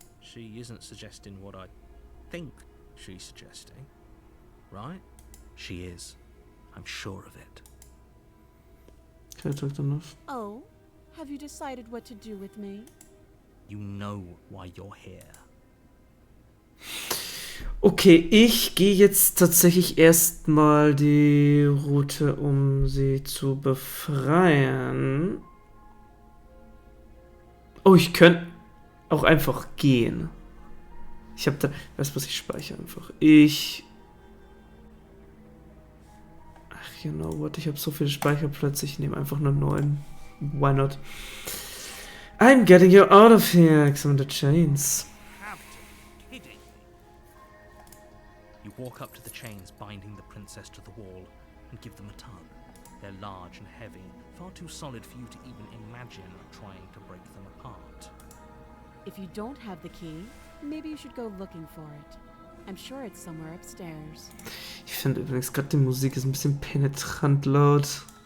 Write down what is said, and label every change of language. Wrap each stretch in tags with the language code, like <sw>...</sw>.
<en>She isn't suggesting what I think she's suggesting, right? She is. I'm sure of it. Okay, talked enough. Oh, have you decided what to do with me? You know why you're here.</en> <de>Okay, ich gehe jetzt tatsächlich erstmal die Route, um sie zu befreien. Oh, ich könnte auch einfach gehen. Ich habe da... Weißt du was, ich speichere einfach. Ach,</de> <en>you know what,</en> <de>ich habe so viele Speicherplätze, ich nehme einfach nur 9.</de> <en>Why not? I'm getting you out of here, examine the chains. Kidding. You walk up to the chains binding the princess to the wall and give them a tug. They're large and heavy, far too solid for you to even imagine trying to break them apart. If you don't have the key, maybe you should go looking for it. I'm sure it's somewhere upstairs.</en> <de>Ich finde übrigens gerade die Musik ist ein bisschen penetrant laut.</de>